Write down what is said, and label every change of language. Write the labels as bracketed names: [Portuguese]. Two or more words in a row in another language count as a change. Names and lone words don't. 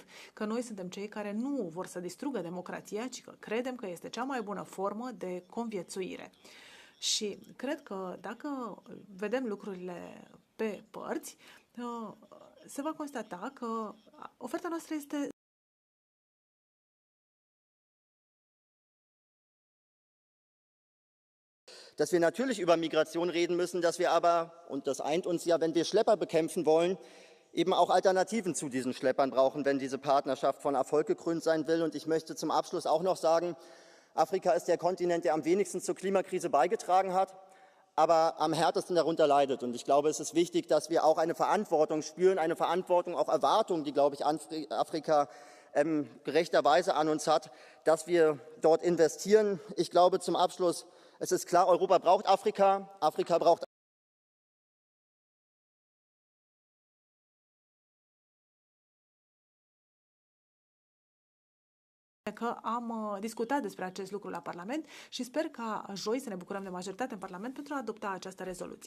[Romanian] Că noi suntem cei care nu vor să distrugă democrația, ci că credem că este cea mai bună formă de conviețuire. Și cred că dacă vedem lucrurile pe părți, se va constata că oferta noastră este [German] dass wir natürlich über Migration reden müssen, dass wir aber, und das eint uns ja, wenn wir Schlepper bekämpfen wollen, eben auch Alternativen zu diesen Schleppern brauchen, wenn diese Partnerschaft von Erfolg gekrönt sein will. Und ich möchte zum Abschluss auch noch sagen, Afrika ist der Kontinent, der am wenigsten zur Klimakrise beigetragen hat, aber am härtesten darunter leidet. Und ich glaube, es ist wichtig, dass wir auch eine Verantwortung spüren, eine Verantwortung, auch Erwartungen, die, glaube ich, Afrika gerechterweise an uns hat, dass wir dort investieren. Ich glaube, zum Abschluss, es ist klar, Europa braucht Afrika, Afrika braucht [Romanian] că am discutat despre acest lucru la Parlament și sper ca joi să ne bucurăm de majoritate în Parlament pentru a adopta această rezoluție.